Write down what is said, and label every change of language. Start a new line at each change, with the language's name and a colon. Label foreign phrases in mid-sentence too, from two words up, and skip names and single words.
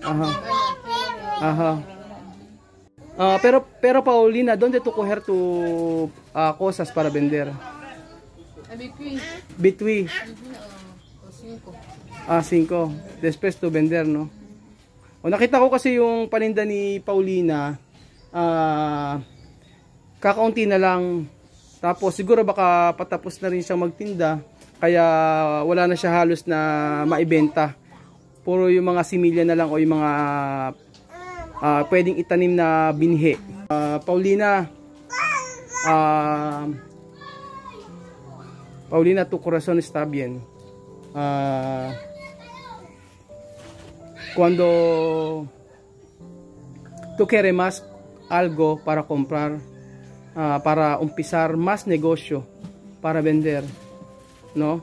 Spanish: Ajá. puede Ajá. vender. Pero Paulina, ¿dónde tú coger tus cosas para vender? A mi queen. Between O 5. 5. Después tu vender, no?
Filipino: O nakita ko kasi yung paninda ni Paulina, kakaunti na lang. Tapos siguro baka patapos na rin siyang magtinda, kaya wala na siya halos na maibenta. Puro yung mga similya na lang o yung mga pwedeng itanim na binhi.
Spanish: Paulina, tu corazón está bien. Cuando tú quieres más algo para comprar, para empezar más negocio, para vender, ¿no?